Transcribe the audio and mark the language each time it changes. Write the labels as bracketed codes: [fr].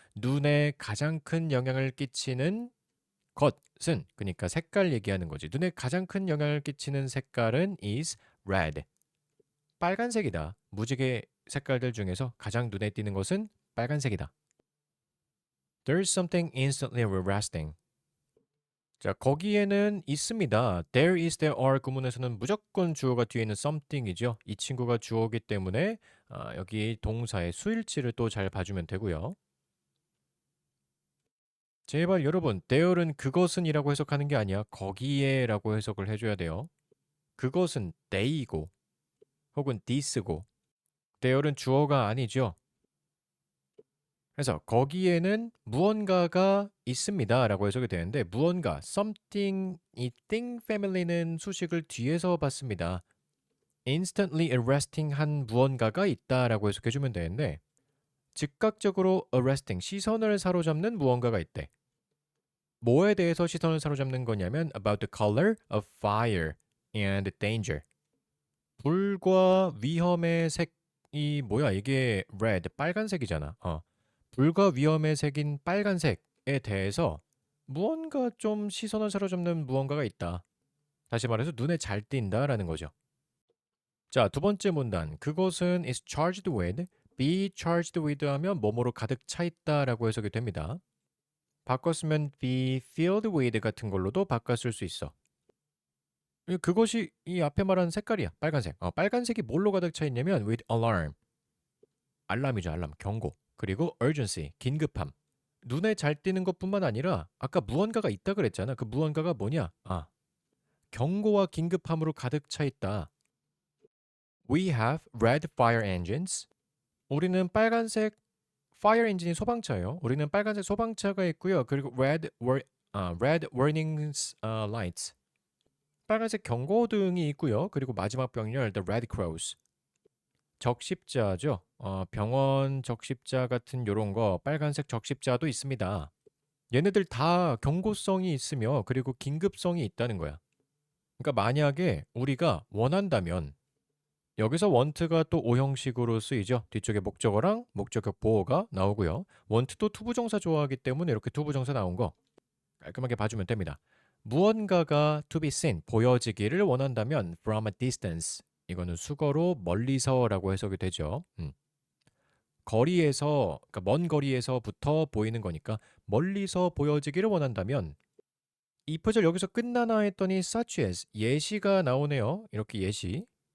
[ko] 눈에 가장 큰 영향을 끼치는 것은, 그러니까 색깔 얘기하는 거지. 눈에 가장 큰 영향을 끼치는 색깔은 [en] is red. [ko] 빨간색이다. 무지개 색깔들 중에서 가장 눈에 띄는 것은 빨간색이다. [en] There's something instantly arresting. [ko] 자, 거기에는 있습니다. There is, there are 구문에서는 무조건 주어가 뒤에 있는 something이죠. 이 친구가 주어기 때문에 여기 동사의 수일치를 또 잘 봐주면 되고요. 제발 여러분, there는 그것은 이라고 해석하는 게 아니야. 거기에 라고 해석을 해줘야 돼요. 그것은 they이고 혹은 this고 there는 주어가 아니죠. 그래서 거기에는 무언가가 있습니다 라고 해석이 되는데 무언가, something, 이 thing family는 수식을 뒤에서 봤습니다. [en] instantly arresting [ko] 한 무언가가 있다 라고 해석해주면 되는데 즉각적으로 arresting, 시선을 사로잡는 무언가가 있대. 뭐에 대해서 시선을 사로잡는 거냐면 [en] about the color of fire and danger. [ko] 불과 위험의 색이 뭐야? 이게 red, 빨간색이잖아. 불과 위험의 색인 빨간색에 대해서 무언가 좀 시선을 사로잡는 무언가가 있다. 다시 말해서 눈에 잘 띈다라는 거죠. 자, 두 번째 문단. 그것은 [en] is charged with, [ko] be charged with 하면 뭐뭐로 가득 차 있다라고 해석이 됩니다. 바꿨으면 be filled with 같은 걸로도 바꿨을 수 있어. 그것이 이 앞에 말한 색깔이야. 빨간색. 빨간색이 뭘로 가득 차 있냐면 [en] with alarm. [ko] 알람이죠, 알람. 경고. 그리고 urgency, 긴급함. 눈에 잘 띄는 것뿐만 아니라 아까 무언가가 있다 그랬잖아. 그 무언가가 뭐냐? 경고와 긴급함으로 가득 차 있다. [en] We have red fire engines. [ko] 우리는 빨간색 fire engine이 소방차예요. 우리는 빨간색 소방차가 있고요. 그리고 [en] red warning lights. [ko] 빨간색 경고등이 있고요. 그리고 마지막 병렬 the red cross. 적십자죠. 병원 적십자 같은 요런 거 빨간색 적십자도 있습니다. 얘네들 다 경고성이 있으며 그리고 긴급성이 있다는 거야. 그러니까 만약에 우리가 원한다면 여기서 want가 또 오형식으로 쓰이죠. 뒤쪽에 목적어랑 목적격 보어가 나오고요. want도 투부정사 좋아하기 때문에 이렇게 투부정사 나온 거 깔끔하게 봐주면 됩니다. 무언가가 [en] to be seen, [ko] 보여지기를 원한다면 [en] from a distance. [ko] 이거는 수거로 멀리서라고 해석이 되죠. 거리에서, 그러니까 먼 거리에서부터 보이는 거니까 멀리서 보여지기를 원한다면 이 표절 여기서 끝나나 했더니 such as, 예시가 나오네요. 이렇게 예시.